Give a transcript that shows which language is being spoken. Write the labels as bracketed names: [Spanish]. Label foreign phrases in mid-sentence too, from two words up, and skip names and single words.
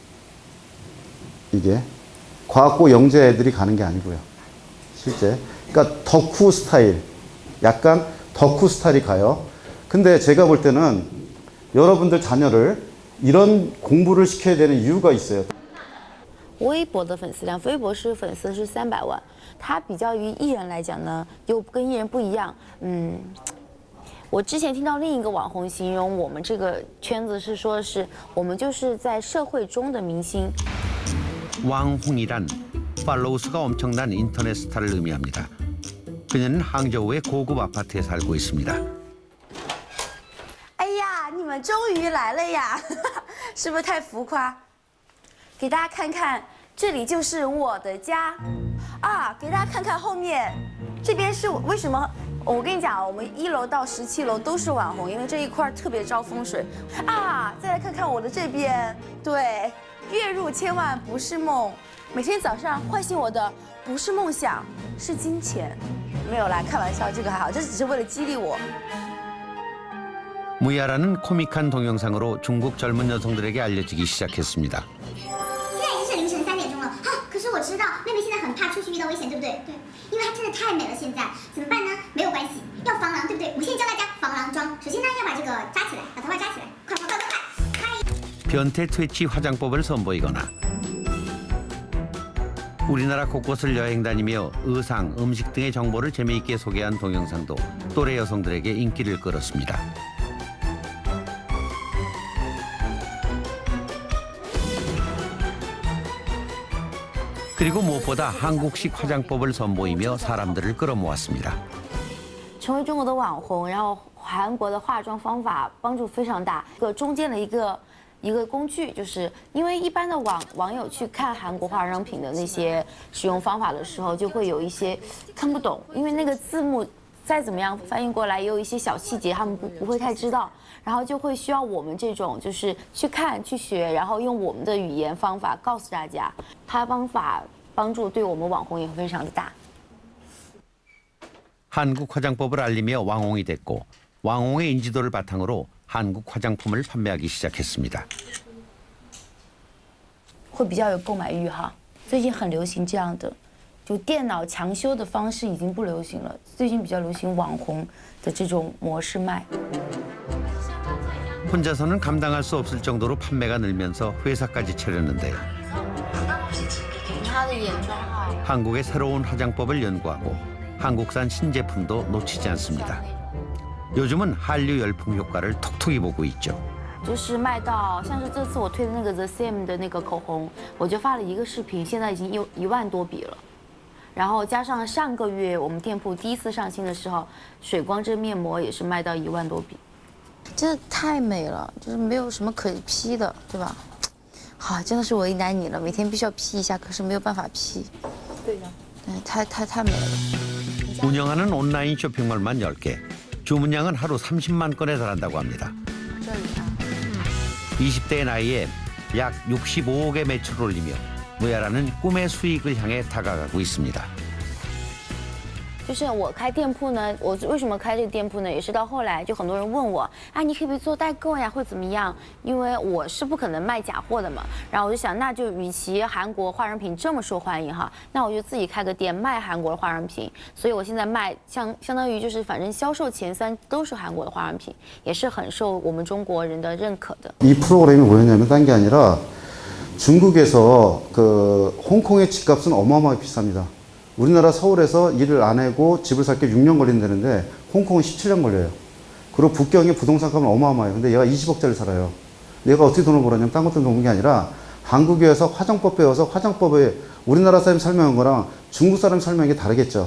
[Korean] 이게 과학고 영재 애들이 가는 게 아니고요. 실제. 그러니까 덕후 스타일. 약간 덕후 스타일이 가요. 근데 제가 볼 때는 여러분들 자녀를 이런 공부를 시켜야 되는 이유가 있어요. [Chinese] 微博的粉丝量，微博是粉丝是300万，它比较于艺人来讲呢，又跟艺人不一样。我之前听到另一个网红形容我们这个圈子是说是我们就是在社会中的明星。 [Korean] 왕홍이란 팔로우 수가 엄청난 인터넷 스타를 의미합니다. 그녀는 항저우의 고급 아파트에 살고 있습니다. [Chinese] 哎呀，你们终于来了呀，是不是太浮夸？给大家看看，这里就是我的家啊！给大家看看后面，这边是为什么？我跟你讲，我们1楼到17楼都是网红，因为这一块特别招风水啊！再来看看我的这边，对，月入千万不是梦，每天早上唤醒我的不是梦想，是金钱。没有啦，开玩笑，这个还好，这只是为了激励我。 [Korean] 무야라는 코믹한 동영상으로 중국 젊은 여성들에게 알려지기 시작했습니다. [Chinese] 现在已经是凌晨3点钟了啊！可是我知道妹妹现在很怕出去遇到危险，对不对？对，因为她真的太美了。现在怎么办呢？没有关系，要防狼，对不对？我现在教大家防狼妆。首先呢，要把这个扎起来，把头发扎起来，快快快快快！ [Korean] 변태 퇴치 화장법을 선보이거나 우리나라 곳곳을 여행 다니며 의상, 음식 등의 정보를 재미있게 소개한 동영상도 또래 여성들에게 인기를 끌었습니다. 그리고 무엇보다 한국식 화장법을 선보이며 사람들을 끌어모았습니다. [Chinese] 成为中国的网红，然后韩国的化妆方法帮助非常大。中间的一个工具，就是因为一般的网友去看韩国化妆品的那些使用方法的时候，就会有一些看不懂，因为那个字幕再怎么样翻译过来，也有一些小细节他们不会太知道，然后就会需要我们这种就是去看去学，然后用我们的语言方法告诉大家，它方法帮助对我们网红也非常的大。 [Korean] 한국 화장법을 알리며 왕홍이 됐고 왕홍의 인지도를 바탕으로 한국 화장품을 판매하기 시작했습니다. [Chinese] 会比较有购买欲哈，最近很流行这样的，就电脑强修的方式已经不流行了，最近比较流行网红的这种模式卖。 [Korean] 혼자서는 감당할 수 없을 정도로 판매가 늘면서 회사까지 차렸는데요. [Chinese] 他的眼妆哈， [Korean] 한국의 새로운 화장법을 연구하고 한국산 신제품도 놓치지 않습니다. 요즘은 한류 열풍 효과를 톡톡히 보고 있죠. [Chinese] 就是卖到像是这次我推的那个 The Same 的那个口红，我就发了一个视频，现在已经有1万多笔了。然后加上上个月我们店铺第一次上新的时候，水光针面膜也是卖到1万多笔，真的太美了，就是没有什么可以 P 的，对吧？好，真的是为难你了，每天必须要 P 一下，可是没有办法 P。对的，太美了。 [Korean] 운영하는 온라인 쇼핑몰만 10개, 주문량은 하루 30만 건에 달한다고 합니다. 20대의 나이에 약 65억의 매출을 올리며 무야라는 꿈의 수익을 향해 다가가고 있습니다. [Chinese] 就是我开店铺呢，我为什么开这个店铺呢？也是到后来就很多人问我，啊，你可不可以做代购呀，会怎么样？因为我是不可能卖假货的嘛。然后我就想，那就与其韩国化妆品这么受欢迎哈，那我就自己开个店卖韩国的化妆品。所以我现在卖相当于就是反正销售前3都是韩国的化妆品，也是很受我们中国人的认可的。 [Korean] 이 프로그램이 뭐였냐면 딴 게 아니라 중국에서 그 홍콩의 집값은 어마어마하게 비쌉니다. 우리나라 서울에서 일을 안 하고 집을 살 게 6년 걸린다는데 홍콩은 17년 걸려요. 그리고 북경의 부동산 값은 어마어마해요. 근데 얘가 20억짜리 살아요. 얘가 어떻게 돈을 벌었냐면 딴 것 때문에 본 게 아니라 한국에 와서 화장법 배워서 화장법에 우리나라 사람이 설명한 거랑 중국 사람이 설명한 게 다르겠죠.